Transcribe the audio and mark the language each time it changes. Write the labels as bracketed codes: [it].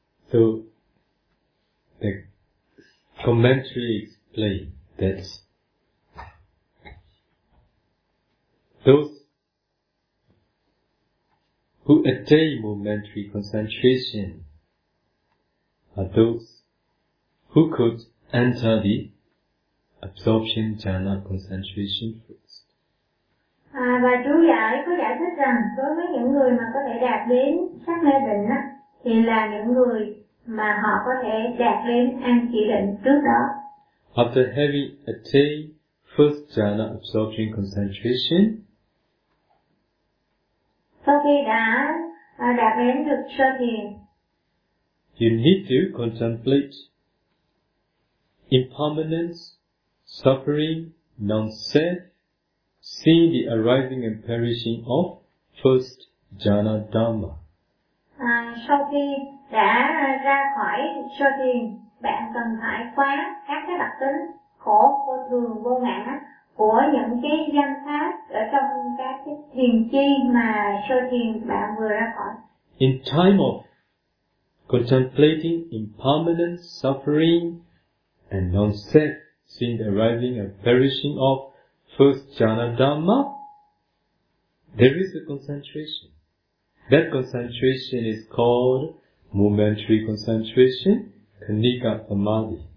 [en] So the commentary explained that those who attain momentary concentration are those who could enter the absorption jhana concentration first. [vi] À, và chú giải có giải thích rằng đối với những người mà có thể đạt đến sắc na định á, thì là những người mà họ có thể đạt đến an chỉ định trước đó. [en] After having attained first jhana absorption concentration, [vi] sau khi đã đạt đến được sơ thiền, [en] you need to contemplate impermanence, suffering, non-self, seeing the arising and perishing of first jhana dhamma. [vi] À, sau khi đã ra khỏi sơ thiền, bạn cần phải quán các cái đặc tính khổ, vô thường, vô ngã của những cái danh pháp ở trong các cái thiền chi mà sơ thiền bạn vừa ra khỏi. [en] In time of contemplating impermanent suffering and non-self, seeing the arising and perishing of first jhana dhamma, there is a concentration. That concentration is called momentary concentration, khandika samadhi.